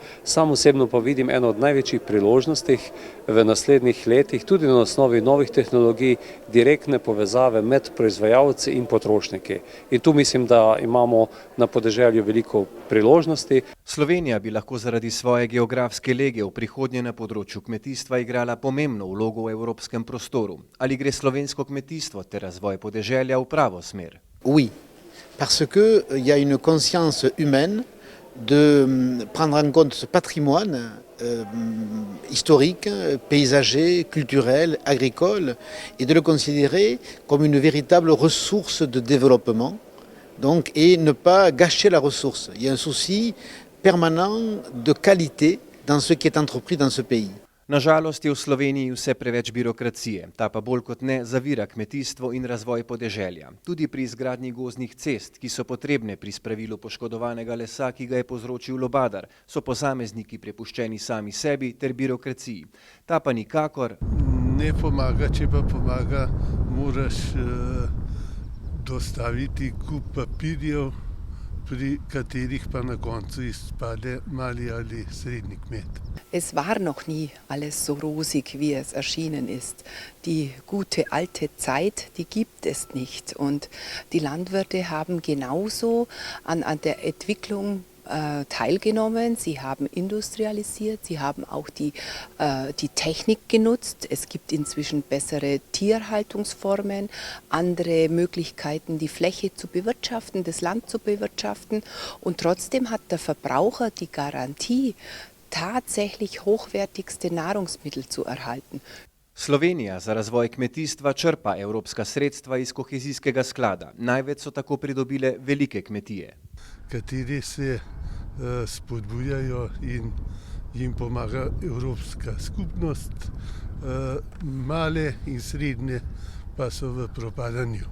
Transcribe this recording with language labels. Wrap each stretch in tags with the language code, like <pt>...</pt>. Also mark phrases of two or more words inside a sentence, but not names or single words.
<sl>Sam osebno pa vidim eno od največjih priložnosti v naslednjih letih, tudi na osnovi novih tehnologij, direktne povezave med proizvajalci in potrošniki. In tu mislim, da imamo na podeželju veliko priložnosti. Slovenija bi lahko zaradi svoje geografske lege v prihodnje na področju kmetijstva igrala pomembno vlogo v evropskem prostoru. Ali gre slovensko kmetijstvo ter razvoj podeželja v pravo smer?</sl> <fr>Oui. Parce qu'il y a une conscience humaine de prendre en compte ce patrimoine historique, paysager, culturel, agricole, et de le considérer comme une véritable ressource de développement, donc, et ne pas gâcher la ressource. Il y a un souci permanent de qualité dans ce qui est entrepris dans ce pays.</fr> <sl>Na žalost je v Sloveniji vse preveč birokracije, ta pa bolj kot ne zavira kmetijstvo in razvoj podeželja. Tudi pri izgradnji gozdnih cest, ki so potrebne pri spravilu poškodovanega lesa, ki ga je povzročil lubadar, so posamezniki prepuščeni sami sebi ter birokraciji. Ta pa nikakor ne pomaga, če pa pomaga, moraš dostaviti kup papirjev, pri katerih pa na koncu izpade mali ali srednji kmet.</sl> <de>Es war noch nie alles so rosig, wie es erschienen ist. Die gute alte Zeit, die gibt es nicht. Und die Landwirte haben genauso an der Entwicklung teilgenommen. Sie haben industrialisiert, sie haben auch die Technik genutzt. Es gibt inzwischen bessere Tierhaltungsformen, andere Möglichkeiten, die Fläche zu bewirtschaften, das Land zu bewirtschaften. Und trotzdem hat der Verbraucher die Garantie, tatsächlich hochwertigste Nahrungsmittel zu erhalten.</de> <sl>Slovenija za razvoj kmetijstva črpa evropska sredstva iz kohezijskega sklada. Največ so tako pridobile velike kmetije, kateri se spodbujajo in jim pomaga Evropska skupnost, male in srednje pa so v propadanju.</sl>